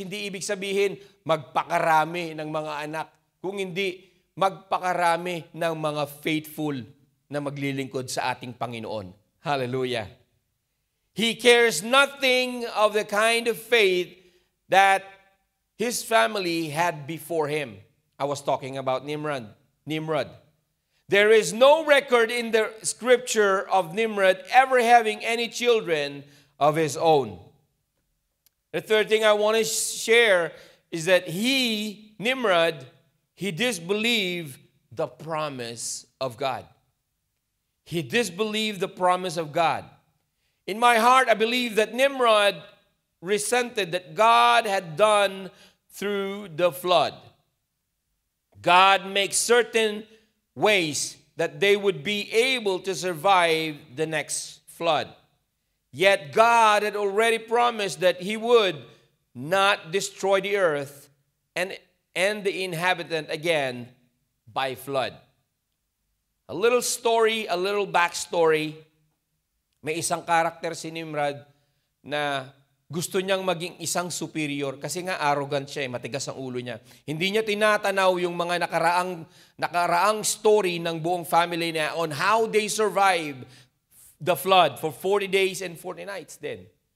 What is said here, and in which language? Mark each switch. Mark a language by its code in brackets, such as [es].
[tl] Hindi ibig sabihin magpakarami ng mga anak. Kung hindi, magpakarami ng mga faithful na maglilingkod sa ating Panginoon. Hallelujah. [en] He cares nothing of the kind of faith that his family had before him. I was talking about Nimrod. There is no record in the scripture of Nimrod ever having any children of his own. The third thing I want to share is that Nimrod, he disbelieved the promise of God. He disbelieved the promise of God. In my heart, I believe that Nimrod resented that God had done through the flood. God makes certain ways that they would be able to survive the next flood. Yet God had already promised that He would not destroy the earth and the inhabitant again by flood. A little story, a little backstory. [tl] May isang karakter si Nimrod na gusto niyang maging isang superior kasi nga arrogant siya, matigas ang ulo niya. Hindi niya tinatanaw yung mga nakaraang story ng buong family niya [en] on how they survived the flood for 40 days and 40 nights [tl] din.